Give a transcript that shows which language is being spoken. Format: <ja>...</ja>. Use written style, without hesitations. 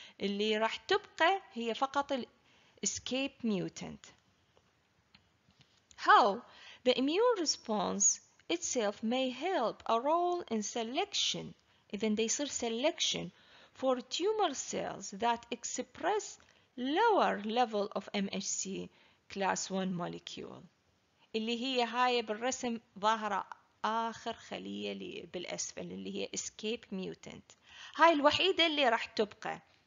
<ar>اللي راح تبقى هي فقط escape mutant.</ar> <en>How the immune response itself may help a role in selection, إذن they يصير selection for tumor cells that express lower level of MHC class 1 molecule اللي هي هاي بالرسم ظاهرة آخر خلية بالأسفل اللي هي escape mutant.</en> <ar>هاي الوحيدة اللي راح تبقى.</ar>